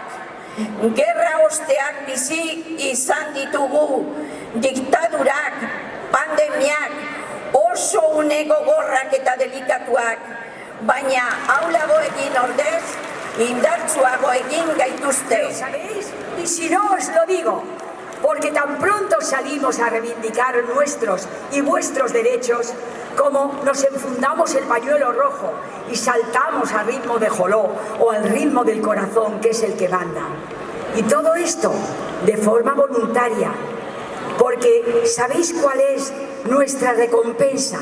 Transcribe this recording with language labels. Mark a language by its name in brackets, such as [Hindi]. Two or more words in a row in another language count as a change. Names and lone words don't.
[Basque] Gerra osteak bizi izan ditugu, diktadurak, pandemiak, oso une gogorrak eta delikatuak. Baina haulago egin ordez, indartsuago egin gaituzte. [Spanish] ¿Sabéis? Y si no os lo digo, porque tan pronto salimos a reivindicar nuestros y vuestros derechos como nos enfundamos el pañuelo rojo y saltamos al ritmo de joló o al ritmo del corazón, que es el que manda. Y todo esto de forma voluntaria, porque ¿sabéis cuál es nuestra recompensa?